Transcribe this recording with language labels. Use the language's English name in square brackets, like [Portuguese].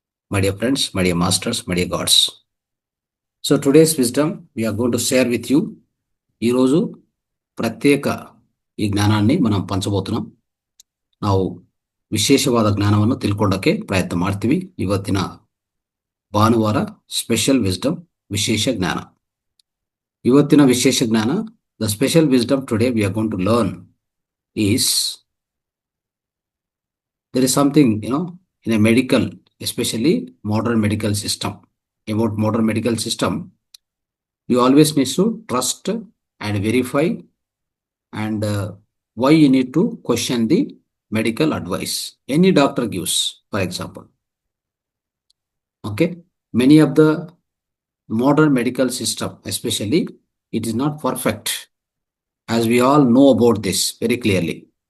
[English] my dear friends, my dear masters, my dear gods. So today's wisdom we are going to share with you. [Telugu] ఈరోజు ప్రత్యేక ఈ జ్ఞానాన్ని మనం పంచబోతున్నాం. [Kannada] ನಾವು ವಿಶೇಷವಾದ ಜ್ಞಾನವನ್ನು ತಿಳ್ಕೊಳ್ಳೋಕೆ ಪ್ರಯತ್ನ ಮಾಡ್ತೀವಿ. ಇವತ್ತಿನ ಭಾನುವಾರ [English] special wisdom [Kannada] ವಿಶೇಷ ಜ್ಞಾನ. ಇವತ್ತಿನ ವಿಶೇಷ ಜ್ಞಾನ, [English] The special wisdom today we are going to learn is there is something, in a medical, especially modern medical system. About modern medical system, you always need to trust and verify, and why you need to question the medical advice any doctor gives, for example. Okay, many of the modern medical system, especially, it is not perfect, as we all know about this very clearly.